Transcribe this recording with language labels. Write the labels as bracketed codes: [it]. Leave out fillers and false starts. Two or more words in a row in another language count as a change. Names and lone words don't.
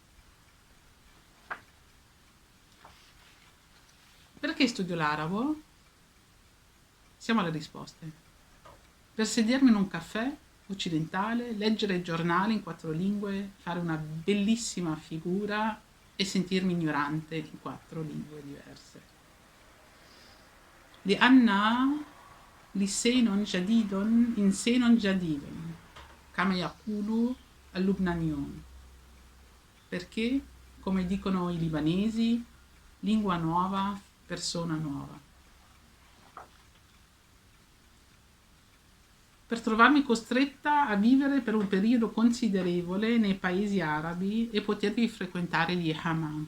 [it] Perché studio l'arabo? Siamo alle risposte. Per sedermi in un caffè occidentale, leggere il giornale in 4 lingue, fare una bellissima figura e sentirmi ignorante in 4 lingue diverse. [ar] لأن لسان جديد إنسان جديد كما يقول اللبنانيون. [it] Perché, come dicono i libanesi, lingua nuova, persona nuova. Per trovarmi costretta a vivere per un periodo considerevole nei paesi arabi e potervi frequentare gli hammam.